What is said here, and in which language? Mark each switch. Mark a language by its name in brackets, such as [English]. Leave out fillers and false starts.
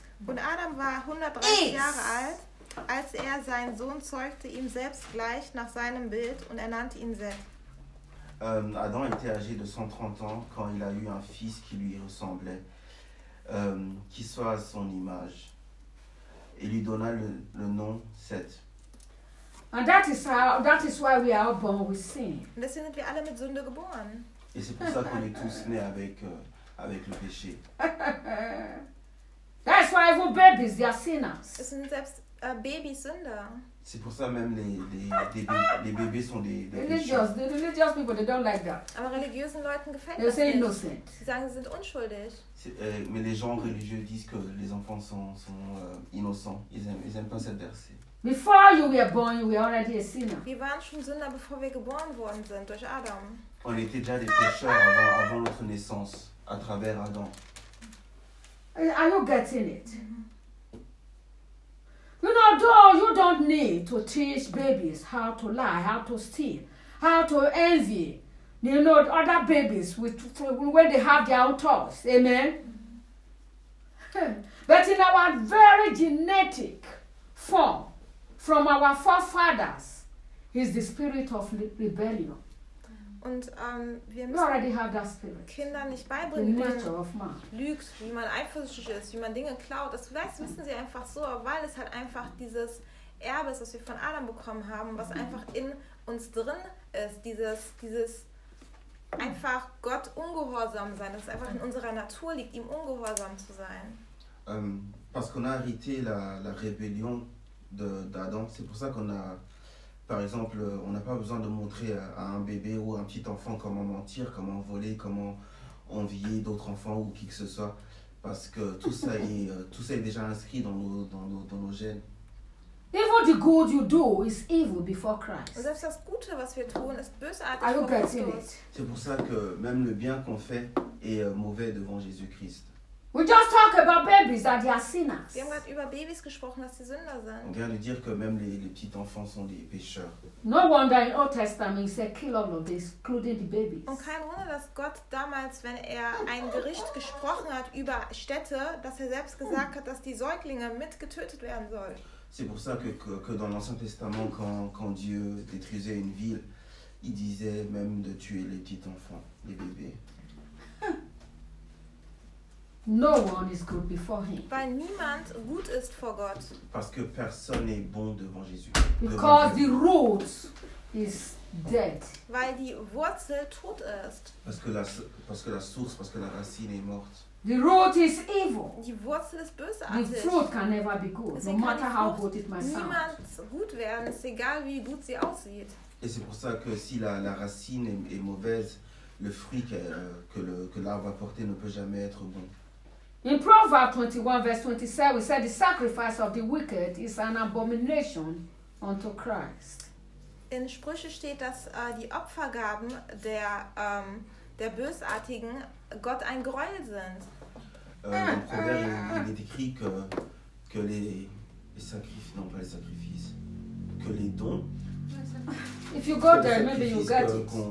[German] Und Adam war 130 Jahre alt, als er seinen Sohn zeugte, ihm selbst gleich nach seinem Bild, und er nannte ihn Seth. [French] Adam était âgé de 130 ans quand il a eu un fils qui lui ressemblait, qui soit à son image. Il lui donna le nom Seth. [English] And that is why we are born with sin. [German] Und deswegen sind wir alle mit Sünde geboren. [French] Et c'est pour ça qu'on est tous nés avec le péché. [English] That's why even babies, they are sinners. [German] Es sind selbst Babys Sünder. [French] C'est pour ça même les bébés sont des [English] religious. The religious people, they don't like that. [German] Aber religiösen Leuten gefällt das nicht. [English] Innocent. [German] Sie sagen, sie sind unschuldig. [French] Mais les gens religieux disent que les enfants sont innocents. Ils aiment pas cette verset. [English] Before you were born, you were already a sinner. [German] Wir waren schon Sünder, bevor wir geboren worden sind durch Adam. [French] On était déjà des pécheurs avant notre naissance, à travers Adam. [English] Are you getting it? You know, though you don't need to teach babies how to lie, how to steal, how to envy, you know, other babies when they have their own thoughts. Amen? Mm-hmm. But in our very genetic form, from our forefathers, is the spirit of rebellion. [German] Und wir müssen Kindern nicht beibringen, wie man lügt, wie man eifersüchtig ist, wie man Dinge klaut. Das vielleicht wissen sie einfach so, weil es halt einfach dieses Erbe ist, was wir von Adam bekommen haben, was einfach in uns drin ist. Dieses einfach Gott ungehorsam sein, das einfach in unserer Natur liegt, ihm ungehorsam zu sein. [French] Parce qu'on a hérité la rébellion d'Adam, c'est pour ça qu'on a. Par exemple, on n'a pas besoin de montrer à un bébé ou à un petit enfant comment mentir, comment voler, comment envier d'autres enfants ou qui que ce soit, parce que tout ça est déjà inscrit dans nos gènes. [English] Even the good you do is evil before Christ. [German] Selbst das Gute, was wir tun, ist bösartig vor Christus. [French] C'est pour ça que même le bien qu'on fait est mauvais devant Jésus-Christ. [English] We just talk about babies that they are sinners. [German] Wir haben gerade über Babys gesprochen, dass sie Sünder sind. [French] On vient de dire que même les petits enfants sont des pécheurs. [English] No wonder in Old Testament he said kill all of them, including the babies. [German] Und kein Wunder, dass Gott damals, wenn er ein Gericht gesprochen hat über Städte, dass er selbst gesagt hat, dass die Säuglinge mitgetötet werden sollen. [French] C'est pour ça que dans l'Ancien Testament, quand Dieu détruisait une ville, il disait même de tuer les petits enfants, les bébés. [English] No one is good before him. [German] Weil niemand gut ist vor Gott. [French] Parce que personne n'est bon devant Jésus. [English] Because the root is dead. [German] Weil die Wurzel tot ist. [French] Parce que la source, parce que la racine est morte. [English] The root is evil. [German] Die Wurzel ist bösartig. [English] The fruit can never be good, [German] deswegen [English] no matter how good it might sound. [German] Niemand gut werden, ist egal wie gut sie aussieht. [French] Et c'est pour ça que si la racine est mauvaise, le fruit que l'arbre va porter ne peut jamais être bon. [English] In Proverbs 21, verse 27, we said the sacrifice of the wicked is an abomination unto Christ. [German] In Sprüche steht, dass die Opfergaben der Bösartigen Gott ein Greuel sind. [French] Dans Proverbe, il est écrit que les sacrifices, non pas les sacrifices, que les dons. [English] If you go there, maybe you get it.